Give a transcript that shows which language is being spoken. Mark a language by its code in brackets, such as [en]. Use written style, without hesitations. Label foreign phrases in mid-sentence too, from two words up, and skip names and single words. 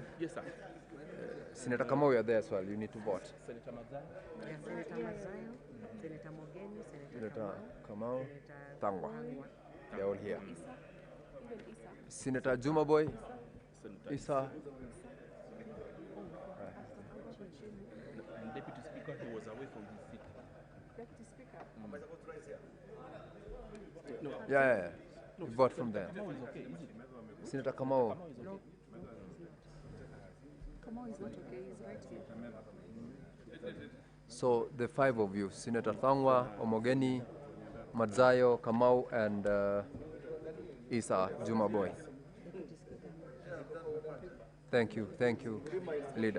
[en] Yes, sir. Senator Kamau, you're there as well. You need to vote. Senator Mazai? Yeah, Senator Mazayo, Senator Mogeni, Senator Kamau, Senator Tangwa. They're all here. Even Isa. Senator Jumaboy, Senator Isa. And Deputy Speaker, who was away from his seat. Deputy Speaker. Yeah. You vote from there. Kamau is okay, isn't it? Senator Kamau. No. Kamau is not okay. He's right here. So the five of you, Senator Thangwa, Omogeni, Madzayo, Kamau, and Isa Jumaboy. Thank you, leader.